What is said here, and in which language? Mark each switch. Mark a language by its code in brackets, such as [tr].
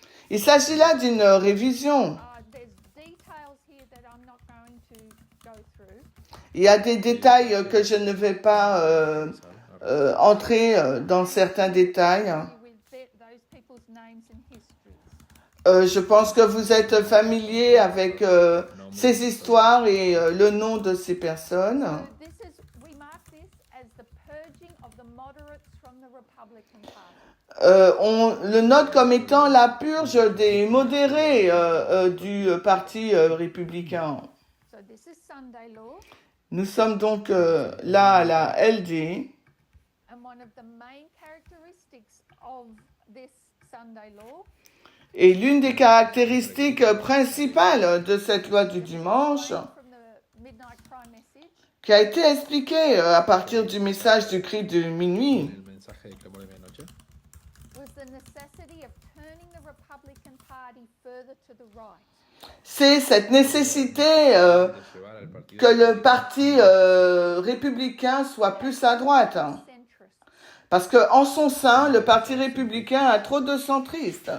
[fr] Il s'agit là d'une révision. [en] There's details here that I'm not going to go through. [fr] Il y a des détails que je ne vais pas entrer dans certains détails. [en] With those people's names and histories. [fr] Je pense que vous êtes familier avec ces histoires et le nom de ces personnes. [en] So we mark this as the purging of the moderates from the Republican Party. [fr] On le note comme étant la purge des modérés du parti républicain. [en] So this is Sunday law, [fr] Nous sommes donc là à la LD. [en] and one of the main characteristics of this Sunday law [fr] Et l'une des caractéristiques principales de cette loi du dimanche, [en] from the Midnight Cry message, [fr] qui a été expliquée à partir du message du cri de minuit, [es] El mensaje del clamor de medianoche [en] was the necessity of turning the Republican Party further to the right. [fr] c'est cette nécessité [es] de llevar al partido [fr] que le parti républicain soit plus à droite. [en] Centrist. [fr] Parce que en son sein, le parti républicain a trop de centristes.